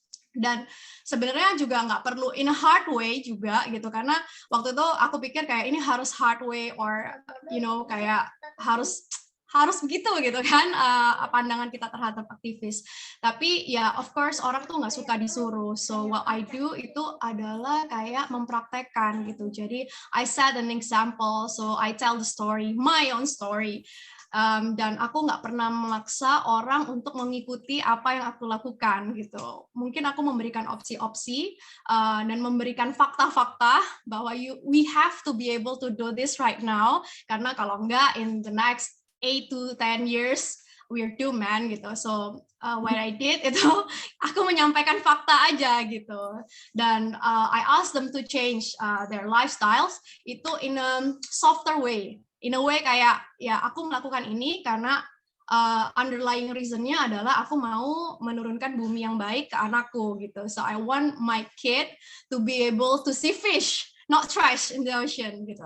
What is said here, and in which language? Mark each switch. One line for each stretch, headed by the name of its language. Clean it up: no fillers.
Indonesian: Dan sebenarnya juga nggak perlu
English: in a hard way
Indonesian: juga gitu, karena waktu itu aku pikir kayak ini harus hard way or kayak harus begitu gitu kan pandangan kita terhadap aktivis. Tapi ya of course orang tuh nggak suka disuruh.
English: So what I do
Indonesian: itu adalah kayak mempraktekkan gitu.
English: Jadi I set an example, so I tell the story, my own story.
Indonesian: Dan aku nggak pernah memaksa orang untuk mengikuti apa yang aku lakukan gitu. Mungkin aku memberikan opsi-opsi dan memberikan fakta-fakta bahwa
English: we have to be able to do this right now,
Indonesian: karena kalau enggak
English: in the next 8 to 10 years we're doomed man
Indonesian: gitu.
English: So what I did
Indonesian: itu aku menyampaikan fakta aja gitu, dan
English: I asked them to change their lifestyles itu in a softer way. In a way
Indonesian: kayak ya aku melakukan ini karena underlying reasonnya adalah aku mau menurunkan bumi yang baik ke anakku gitu.
English: So I want my kid to be able to see fish, not trash in the ocean gitu.